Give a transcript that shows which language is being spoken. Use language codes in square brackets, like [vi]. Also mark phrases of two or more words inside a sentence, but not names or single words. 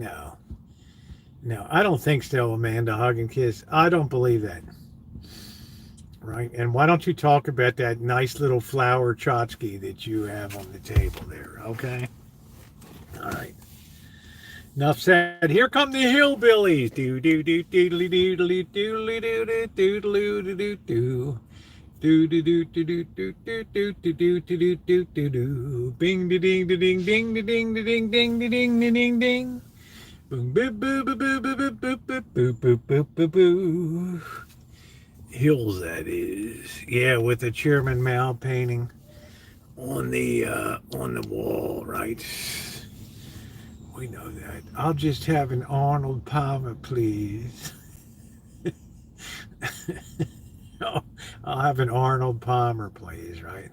[en] No, I don't think so, Amanda. Hug and kiss. I don't believe that. Right? And why don't you talk about that nice little flower tchotchke that you have on the table there, okay? All right. Enough said. Here come the hillbillies. Do do do doodly doodly doodly doodly doodly doo doo. Do do do do do do do do do do do do do do. Bing ding ding ding ding ding ding ding ding ding ding. Boom boo boo boo boo boo boo boo boo boo boo boo boo. Hills, that is. Yeah, with the Chairman Mao painting on the wall, right? We know that. I'll just have an Arnold Palmer, please. I'll have an Arnold Palmer, please, right?